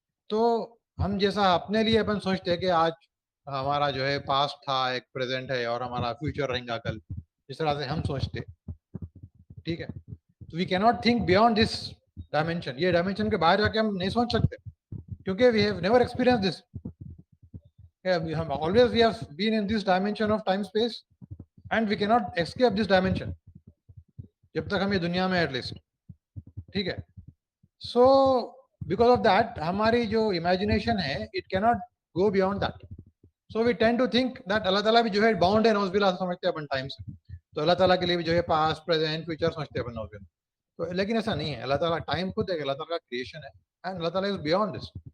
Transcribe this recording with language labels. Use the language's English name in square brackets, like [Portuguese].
[Urdu] تو ہم جیسا اپنے لیے اپن سوچتے ہیں کہ آج ہمارا جو ہے پاسٹ تھا, ایک پریزنٹ ہے اور ہمارا فیوچر رہیں گا کل, اس طرح سے ہم سوچتے. ٹھیک ہے. [English] We کی not think beyond this dimension. [Urdu] یہ ڈائمینشن کے باہر جا کے ہم نہیں سوچ سکتے [English] کیونکہ we have never experience this. Always we have been in this dimension of time space and we cannot escape this dimension [Urdu] جب تک ہم یہ دنیا میں [English] At least. [Urdu] ٹھیک ہے. [English] so because of that [Urdu] ہماری جو امیجنیشن ہے [English] It cannot go beyond that. So we tend to think that [Urdu] اللہ تعالیٰ بھی جو ہے باؤنڈ ہے نوز باللہ سمجھتے ہیں اپن ٹائم سے. تو اللہ تعالیٰ کے لیے بھی جو ہے پاسٹ پریزنٹ فیوچر سمجھتے ہیں اپن نوز باللہ. تو لیکن ایسا نہیں ہے. اللہ تعالیٰ ٹائم خود ہے, اللہ تعالیٰ کا کریشن ہے [English] And اللہ تعالیٰ is beyond this.